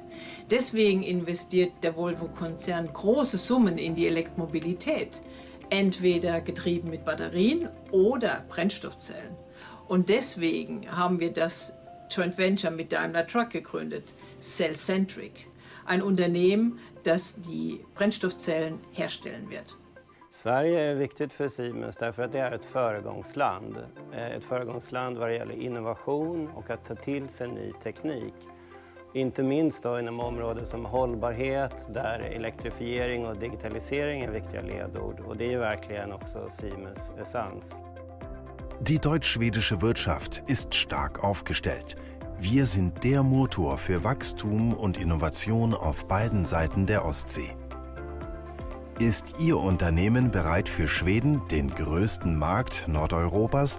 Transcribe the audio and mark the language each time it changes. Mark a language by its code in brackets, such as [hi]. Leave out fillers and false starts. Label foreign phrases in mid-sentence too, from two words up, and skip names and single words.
[de] Deswegen investiert der Volvo-Konzern große Summen in die Elektromobilität, entweder getrieben mit Batterien oder Brennstoffzellen. Und deswegen haben wir das [en] Joint Venture [de] mit Daimler Truck gegründet, Cellcentric, ein Unternehmen, das die Brennstoffzellen herstellen wird. [sv] Sverige är viktigt för Siemens därför att det är ett föregångsland. Ett föregångsland vad det gäller innovation och att ta till sig ny teknik. Inte minst då inom områden som hållbarhet, där elektrifiering och digitalisering är viktiga ledord. Och det är ju verkligen också Siemens essens. [de] Die deutsch-schwedische Wirtschaft ist stark aufgestellt. Wir sind der Motor für Wachstum und Innovation auf beiden Seiten der Ostsee. Ist Ihr Unternehmen bereit für Schweden, den größten Markt Nordeuropas?